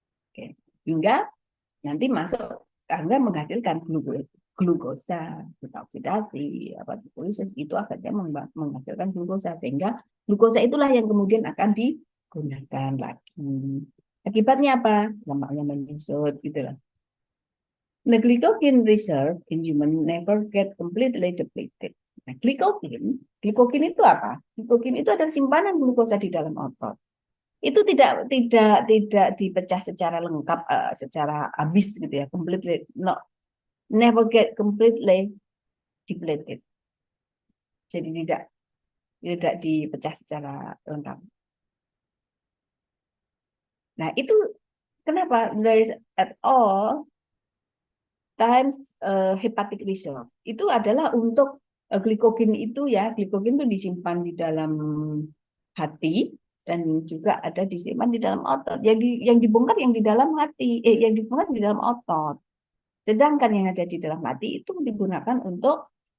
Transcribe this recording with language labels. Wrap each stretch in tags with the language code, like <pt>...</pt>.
<id>Oke. Hingga nanti masuk karena menghasilkan glukosa, beta oksidasi, lipolisis itu akhirnya menghasilkan glukosa, sehingga glukosa itulah yang kemudian akan digunakan lagi. Akibatnya apa? Lemaknya menyusut gitu lah.</id> <en>The glycogen reserve in human never get completely depleted.</en> <id>Nah, glikogen itu apa? Glikogen itu adalah simpanan glukosa di dalam otot. Itu tidak dipecah secara lengkap, secara habis gitu ya,</id> <en>completely, no, never get completely depleted.</en> <id>Jadi tidak dipecah secara lengkap. Nah, itu kenapa</id> <en>there is at all times hepatic reserve.</en> <id>Itu adalah untuk glikogen itu ya, glikogen itu disimpan di dalam hati dan juga ada disimpan di dalam otot. Yang dibongkar yang di dalam hati, yang dibongkar di dalam otot. Sedangkan yang ada di dalam hati itu digunakan untuk</id>